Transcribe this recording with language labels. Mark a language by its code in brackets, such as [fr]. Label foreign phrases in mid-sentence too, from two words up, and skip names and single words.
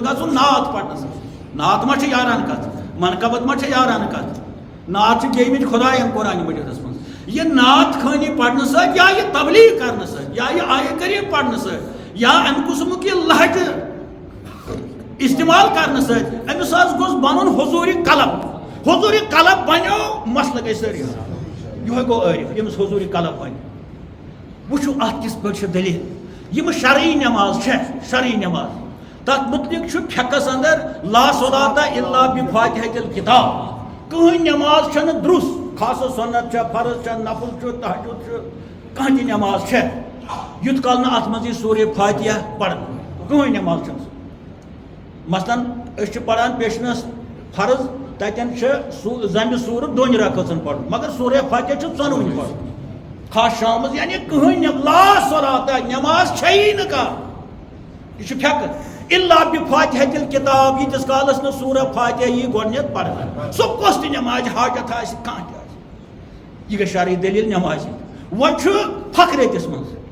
[ks] گژھُن نعت پرنس نعت ما چھِ یارانہٕ کتھ منقبت ما چھِ یارانہٕ کتھ نعت چھِ گیٚمٕتۍ خۄداین قرآنہِ مجیٖدس منٛز یہ نعت خٲنی پرنہٕ سۭتۍ یا یہ تبلیغ کرنہٕ سۭتۍ یا یہ آیہِ کریم پرنہٕ سۭتۍ یا امہِ قٕسمُک یہِ لہجہٕ استعمال کرنہٕ سۭتۍ أمِس حظ گوٚژھ بنُن حضوٗرِ قلب بنیو مسلہٕ گٔے سٲری یِہوے گوٚو عٲرف ییٚمِس حضوٗرِ قلب بنہِ وٕچھو اتھ کِتھ پٲٹھۍ چھِ دٔلیٖل یِم شرعی نٮ۪ماز چھےٚ شرعی نٮ۪ماز تتھ مُتعلِق چھُ فِقہس اندر [ar] لا صلاۃ الا بفاتحۃ الکتاب [ks] کٕہٕنۍ نٮ۪ماز چھنہٕ درُس خاص سنت چھےٚ فرض چھےٚ نفل چھُ تہجُد چھُ کانٛہہ تہِ نٮ۪ماز چھےٚ یُتھ کال نہٕ اتھ منٛز یی سورہ فاتحہ پرنہٕ کٕہٕنۍ نٮ۪ماز چھنہٕ سُہ مثلاً أسۍ چھِ پران پیشنس فرض تتٮ۪ن چھِ زمہِ سوٗرٕ دۄنہِ رکٲژن پرُن مگر سورہ فاتحہ چھُ ژۄنوٕنی پرُن خاص شامس یعنی کٕہٕنۍ [ar] لا صلاۃ [ks] نٮ۪ماز چھیی نہٕ کانٛہہ یہِ چھُ فِقہٕ [ar] الا بفاتحۃ الکتاب [ks] ییٖتِس کالس نہٕ سورہ فاتحہ یی گۄڈٕنیتھ پرنہٕ سُہ کۄس تہِ نٮ۪ماز حاجت آسہِ کانٛہہ تہِ آسہِ یہِ گٔے شرعی دٔلیٖل نٮ۪مازِ وۄنۍ چھُ فقرٲتِس منٛز